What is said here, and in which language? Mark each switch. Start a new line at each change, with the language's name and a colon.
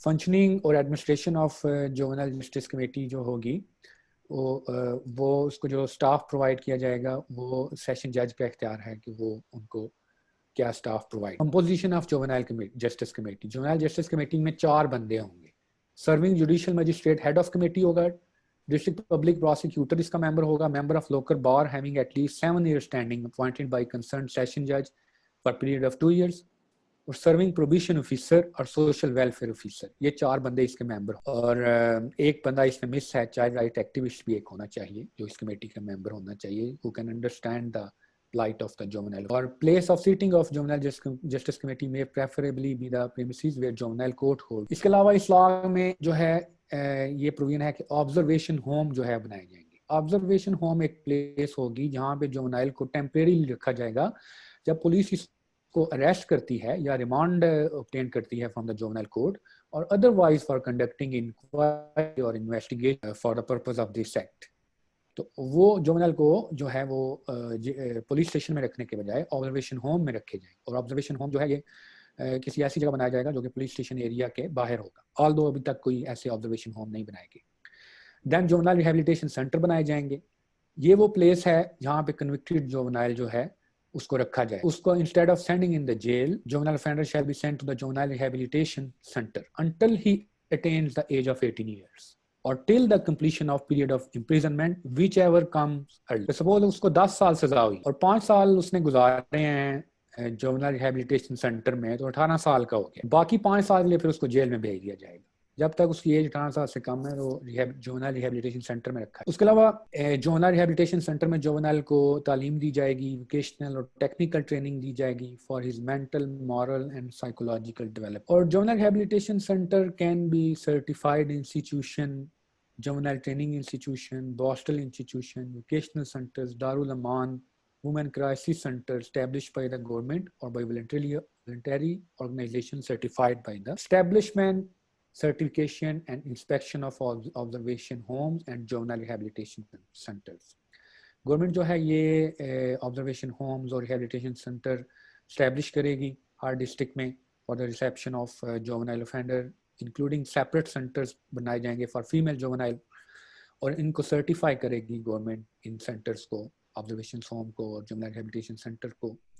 Urdu: Functioning اور administration of جوونائل justice committee جو ہوگی وہ اس کو جو سٹاف پرووائڈ کیا جائے گا وہ سیشن جج کا اختیار ہے کہ وہ ان کو کیا staff provide. Composition of جوونائل justice committee. جوونائل justice committee میں 4 بندے ہوں گے. Serving judicial magistrate head of committee ہوگا. ڈسٹرکٹ پبلک پروسیکیوٹر اس کا ممبر ہوگا.
English: Member of local bar having at least 7 years standing appointed by concerned session judge for period of 2 years.
Urdu: اور serving probation officer اور social welfare officer. یہ 4 بندے اس کے ممبر. اور ایک بندہ اس میں مس ہے, چائلڈ رائٹ ایکٹیوسٹ بھی ایک ہونا چاہیے جو اس کمیٹی کا ممبر ہونا چاہیے
English: who can understand the plight of the juvenile. اور place of sitting of juvenile justice committee may preferably be the premises where juvenile court holds.
Urdu: اس کے علاوہ اس لاء میں جو ہے یہ پروویژن ہے کہ آبزرویشن ہوم جو ہے بنائے جائیں گے. آبزرویشن ہوم ایک پلیس ہوگی جہاں پہ جوونائل کو ٹیمپریریلی رکھا جائے گا. جب پولیس اس کو اریسٹ کرتی ہے یا ریمانڈ obtain کرتی ہے
English: from the juvenile court
Urdu: اور
English: otherwise for conducting inquiry اور investigation for the purpose of this act,
Urdu: تو وہ جوونائل کو جو ہے وہ پولیس اسٹیشن میں رکھنے کے بجائے آبزرویشن ہوم میں رکھے جائیں. اور آبزرویشن ہوم جو ہے یہ کسی ایسی جگہ بنایا جائے گا جو کہ پولیس اسٹیشن ایریا کے باہر ہوگا, although ابھی تک کوئی ایسے آبزرویشن ہوم نہیں بنائے گئے. دین جوونائل ریہیبلیٹیشن سینٹر بنائے جائیں گے. یہ وہ پلیس ہے جہاں پہ کنوکٹڈ جوونائل جو ہے اس کو رکھا جائے. اس کو
English: Instead of sending in the jail, juvenile offender shall be sent to the juvenile rehabilitation center until he attains the age of 18 years or till the completion of period of imprisonment whichever comes early.
Urdu: Suppose اس کو 10 سال سزا ہوئی اور 5 سال اس نے گزارے ہیں جوونائل rehabilitation centre میں, تو 18 سال کا ہو گیا. باقی 5 سال کے لیے پھر اس کو جیل میں بھیج دیا جائے گا. جب تک اس کی ایج 18 سال سے کم ہے وہ جوونائل ریہیبلیٹیشن سینٹر میں رکھا ہے. اس کے علاوہ جوونائل ریہیبلیٹیشن سینٹر میں جوونائل کو تعلیم دی جائے گی, ووکیشنل اور ٹیکنیکل ٹریننگ دی جائے گی
English: For his mental, moral and psychological development. اور juvenile rehabilitation centre can be certified institution, juvenile training institution, Boston institution, vocational centers, Darul Aman, women crisis center established by the government or by voluntary organization certified by the establishment, certification and inspection of observation homes and juvenile rehabilitation centers.
Urdu: Government جو ہے یہ observation homes اور rehabilitation centre establish کرے گی ہر district میں
English: for the reception of juvenile offender,
Urdu: including separate centres بنائے جائیں گے
English: for female juvenile,
Urdu: اور ان کو سرٹیفائی کرے گی گورنمنٹ ان سینٹرز کو, آبزرویشن ہوم کو اور جوونائل ریہیبلیٹیشن سینٹر کو.